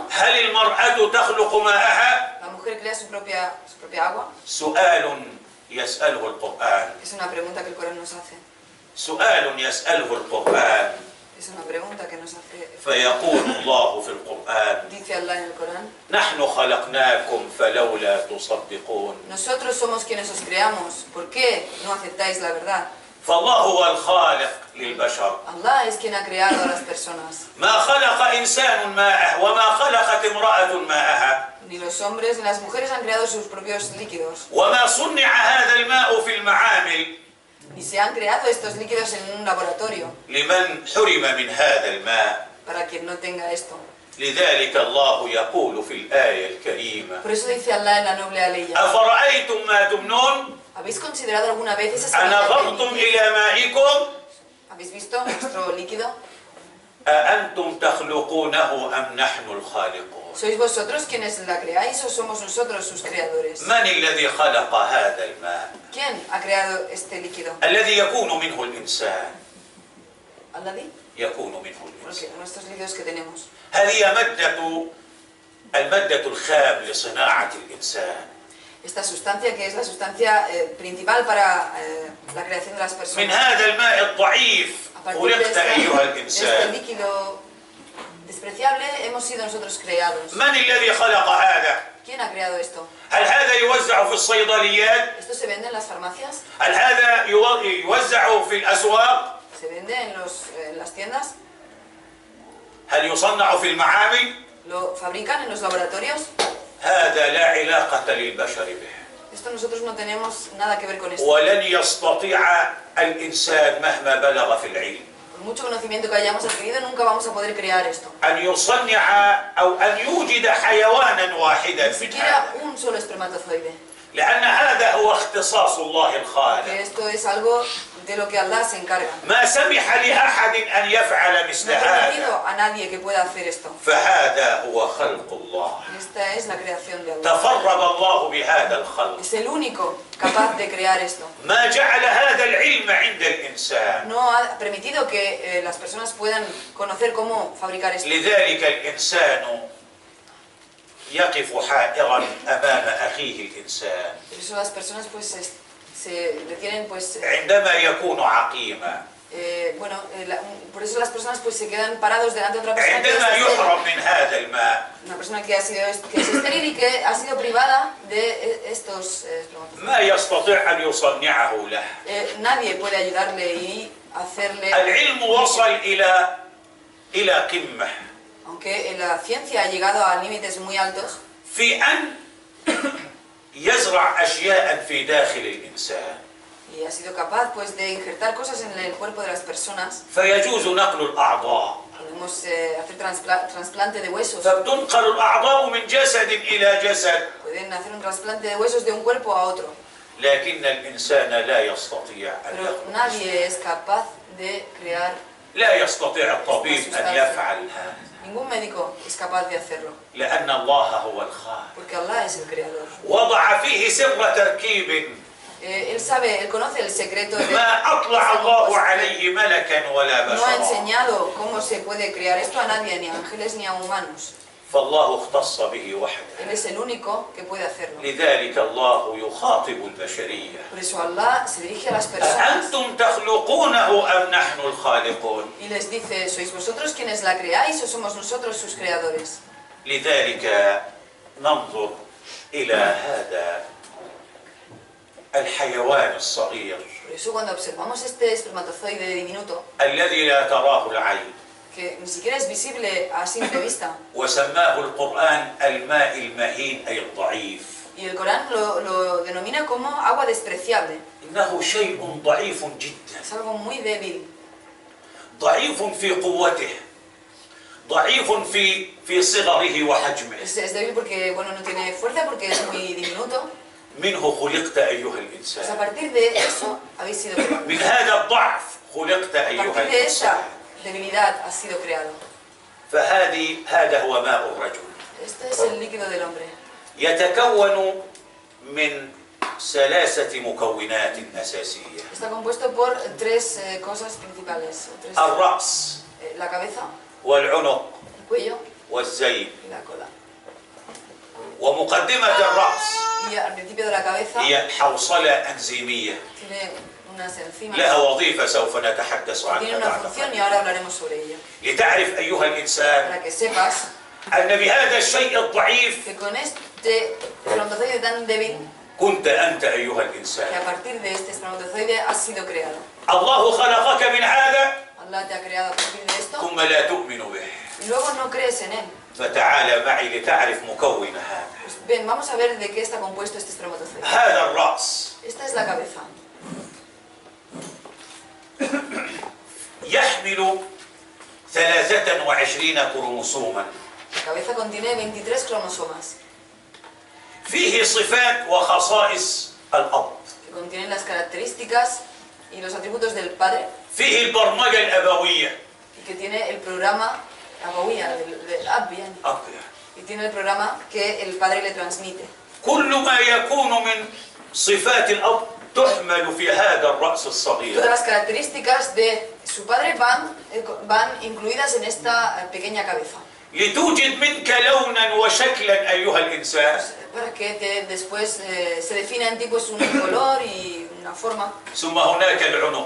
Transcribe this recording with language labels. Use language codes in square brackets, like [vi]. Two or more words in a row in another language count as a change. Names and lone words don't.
[ar] هل المرأة تخلق ماءها؟ [es] ¿La mujer crea su propia agua? [ar] سؤال يسأله القرآن. [es] Es una pregunta que el Corán nos hace. [ar] سؤال يسأله القرآن. [es] Es una pregunta que nos hace. [ar] فيقول الله في القرآن [es] Dice Allah en el Corán, [ar] نحن خلقناكم فلولا تصدقون. [es] nosotros somos quienes os creamos. ¿Por qué no aceptáis la verdad? [ar] فالله هو الخالق للبشر. [es] Allah es quien ha creado a las personas. [ar] ما خلق إنسان ماءه وما خلقت امرأة ماءها. [es] Ni los hombres ni las mujeres han creado sus propios líquidos. [ar] وما صنع هذا الماء في المعامل [es] Ni se han creado estos líquidos en un laboratorio [ar] لمن حرم من هذا الماء. [es] para quien no tenga esto. [ar] لذلك الله يقول في الآية الكريمة [es] Por eso dice Allah en la noble aleya, [ar] أفرأيتم ما تمنون [es] ¿habéis considerado alguna vez esa semilla [ar] أنظرتم [es] que [ar] إلى مائكم [es] habéis visto nuestro líquido? [ar] أأنتم تخلقونه أم نحن الخالقون. [es] ¿Sois vosotros quienes la creáis o somos nosotros sus creadores? [ar] من الذي خلق هذا الماء [es] ¿Quién ha creado este líquido? [ar] الذي يكون منه الإنسان؟ [es] Allah di, [ar] يكون منه [es] porque [ar] الإنسان. [es] nuestros líquidos que tenemos. [ar] هذه المادة الخام لصناعة الإنسان. [es] Esta sustancia que es la sustancia principal para la creación de las [ar] من [es] personas. [ar] هذا الماء الضعيف [es] A partir de [ar] خلقت أيها [es] este [ar] الإنسان. [es] líquido despreciable hemos sido nosotros creados. [ar] من الذي خلق هذا؟ [es] ¿Quién ha creado esto? [ar] هل هذا يوزع في الصيدليات؟ [es] ¿Esto se vende en las farmacias? [ar] هل هذا يوزع في الأسواق؟ [es] ¿Se vende en las tiendas? [ar] هل يصنع في المعامل؟ [es] ¿Lo fabrican en los laboratorios? [ar] هذا لا علاقة للبشر به. [es] Esto nosotros no tenemos nada que ver con esto. [ar] ولن يستطيع الإنسان مهما بلغ في العلم [es] Por mucho conocimiento que hayamos adquirido, nunca vamos a poder crear esto. [ar] أن يصنع أو أن يوجد حيوانا واحدا [es] Ni [ar] في [es] siquiera [ar] هذا، [es] un solo espermatozoide. [ar] لأن هذا هو اختصاص الله [es] Que [ar] الخالق. [es] esto es algo de lo que Allah se encarga. [ar] ما سمح لأحد أن يفعل مثل [es] No ha [ar] هذا، [es] permitido a nadie que pueda hacer esto. [ar] فهذا هو خلق الله. [es] Esta es la creación de Allah. [ar] تفرد الله بهذا الخلق. [es] Es el único capaz de crear esto. [ar] ما جعل هذا العلم عند الإنسان. [es] No ha permitido que las personas puedan conocer cómo fabricar esto. [ar] لذلك الإنسان يقف حائرا أمام أخيه الإنسان [es] Por eso las personas pues se detienen pues [ar] عندما يكون عقيما، [es] por eso las personas pues se quedan parados delante de otra persona que es [ar] عندما [es] estéril. [ar] يحرم من هذا الماء. [es] Una persona que es estéril y que ha sido privada de estos espermatozoides. [ar] ما يستطيع أن يصنعه له. [es] Nadie puede ayudarle y hacerle, [ar] العلم وصل إلى قمة، [es] aunque la ciencia ha llegado a límites muy altos, [ar] في أن يزرع أشياء في داخل الإنسان [es] y ha sido capaz pues de injertar cosas en el cuerpo de las personas. [ar] فيجوز نقل الأعضاء، [es] Podemos hacer trasplante de huesos. [ar] فبتنقل الأعضاء من جسد إلى جسد، [es] Pueden hacer un trasplante de huesos de un cuerpo a otro. [ar] لكن الإنسان لا يستطيع أن [es] Pero [ar] يخلق. [es] nadie es capaz de crear. [ar] لا يستطيع الطبيب أن يفعل هذا، [es] Ningún médico es capaz de hacerlo. [ar] لأن الله هو الخالق. [es] Porque Allah es el creador. [ar] وضع فيه سر تركيب [es] Él sabe, él conoce el secreto de... [ar] ما أطلع الله عليه ملكا ولا [es] No ha [ar] بشرا، [es] enseñado cómo se puede crear esto a nadie, ni a ángeles ni a humanos. [ar] فالله اختص به [es] Él [ar] وحده. [es] es el único que puede hacerlo. [ar] لذلك الله يخاطب البشرية: [es] Por eso Allah se dirige a las personas [ar] أأنتم تخلقونه أم نحن الخالقون؟ [es] y les dice, ¿sois vosotros quienes la creáis o somos nosotros sus creadores? [ar] لذلك ننظر إلى هذا الحيوان الصغير [es] Por eso cuando observamos este espermatozoide diminuto, [ar] الذي لا تراه العين، [es] que ni siquiera es visible a simple vista, [ar] وسماه القرآن الماء المهين أي الضعيف، [es] y el Corán lo denomina como agua despreciable, [ar] إنه شيء ضعيف جدا، [es] es algo muy débil, [ar] ضعيف في قوته، ضعيف في صغره وحجمه. [es] es débil porque bueno, no tiene fuerza, porque es muy diminuto. [ar] منه خلقت أيها [es] Pues a [ar] الإنسان، [es] partir de eso habéis sido creados. [ar] من هذا الضعف خلقت [es] A [ar] أيها [es] partir de esa [ar] الإنسان. [es] debilidad has sido creado. [ar] هذا هو ماء الرجل، [es] Este es el líquido del hombre. [ar] يتكون من 3 مكونات أساسية: [es] Está compuesto por tres cosas principales. [ar] الرأس [es] La cabeza, [ar] والعنق [es] el cuello [ar] والزيل. [es] y la cola. [ar] ومقدمة الرأس [es] Y al principio de la cabeza [ar] هي حوصلة أنزيمية [es] tiene unas enzimas. [ar] لها وظيفة سوف نتحدث [es] Tiene [ar] عنها [es] una [ar] بعد [es] función y [ar] قليل. [es] ahora hablaremos sobre ello. [ar] لتعرف أيها الإنسان [es] Para que sepas [ar] أن بهذا الشيء الضعيف [es] que con este espermatozoide tan débil, [ar] كنت أنت أيها [es] que a [ar] الإنسان. [es] partir de este espermatozoide has sido creado. [ar] الله خلقك من هذا [es] Allah te ha creado a partir de esto [ar] ثم لا تؤمن به، [es] y luego no crees en él. [ar] فتعال معي لتعرف مكون هذا. [es] Pues ven, vamos a ver de qué está compuesto este espermatozoide. [ar] هذا الرأس [es] Esta es la cabeza. [ar] يحمل 23 كروموسوما، [es] La cabeza contiene 23 cromosomas [ar] فيه صفات وخصائص الأب، [es] que contienen las características y los atributos del padre [ar] فيه البرمجة الأبوية، [es] y que tiene el programa Abawiyya, del Ab, yani, y tiene el programa que el padre le transmite. [ar] كل ما يكون من صفات الأب تحمل في هذا الرأس الصغير. [es] Todas las características de su padre van incluidas en esta pequeña cabeza. [ar] لتوجد منك لونا وشكلا أيها الإنسان، [es] Para que después se defina en ti pues un color y una forma. [ar] ثم هناك العنق